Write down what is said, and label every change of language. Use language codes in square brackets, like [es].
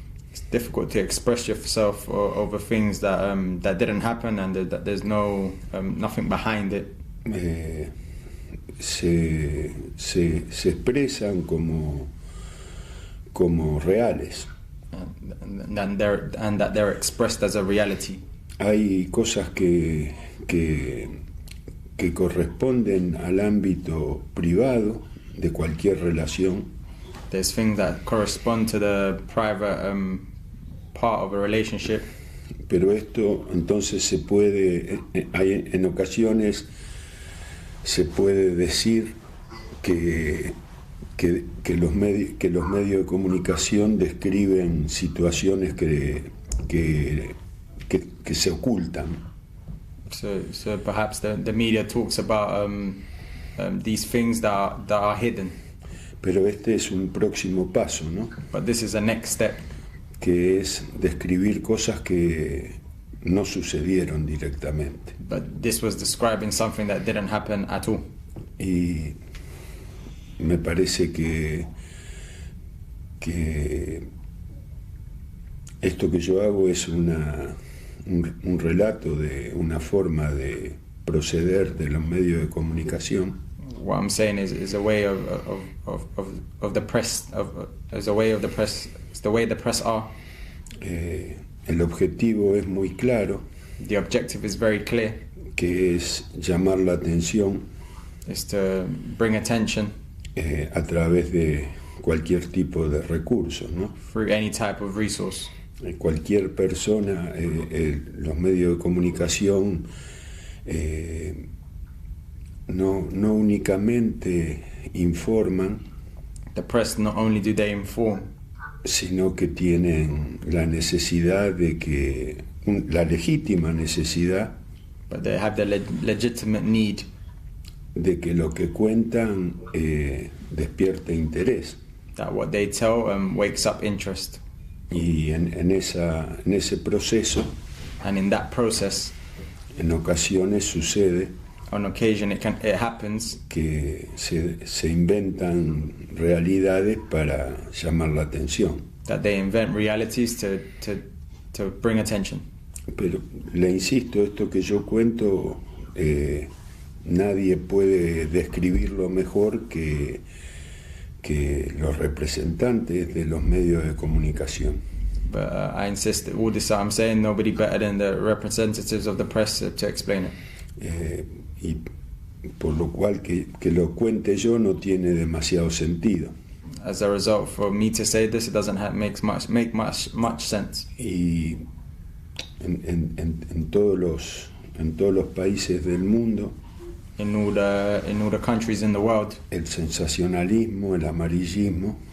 [en] It's difficult to express yourself over things that didn't happen and that there's nothing behind it. [es] Se expresan como reales. [en] And that they're expressed as a reality. [es] Hay cosas que corresponden al ámbito privado de cualquier relación. [en] There's things that correspond to the private part of a relationship. [es] Pero esto entonces en ocasiones se puede decir que los medios de comunicación describen situaciones que se ocultan. [en] So perhaps the media talks about these things that are hidden. [es] Pero este es un próximo paso, ¿no? [en] But this is a next step. [es] Que es describir cosas que no sucedieron directamente. [en] But this was describing something that didn't happen at all. [es] Y me parece que esto que yo hago es un relato de una forma de proceder de los medios de comunicación. [en] What I'm saying is a way of the press, is a way of the press. It's the way the press are. [es] El objetivo es muy claro. [en] The objective is very clear. [es] Que es llamar la atención. [en] Is to bring attention. [es] A través de cualquier tipo de recursos, ¿no? [en] Through any type of resource. [es] Cualquier persona, los medios de comunicación no únicamente informan. [en] The press not only do they inform, [es] sino que tienen la necesidad la legítima necesidad, [en] but they have the legitimate need, [es] de que lo que cuentan despierte interés. [en] That what they tell wakes up interest. [es] Y en ese proceso, [en] And in that process, [es] en ocasiones sucede [en] on occasion it happens [es] que se inventan realidades para llamar la atención. [en] that they invent realities to bring attention. [es] Pero le insisto, esto que yo cuento, nadie puede describirlo mejor que los representantes de los medios de comunicación. [en] But I insist that all this I'm saying, nobody better than the representatives of the press to explain it. [es] Y por lo cual que lo cuente yo no tiene demasiado sentido. [en] As a result, for me to say this, it doesn't make much sense. [es] Y en todos los países del mundo, [en] In all the countries in the world, [es] el sensacionalismo, el amarillismo,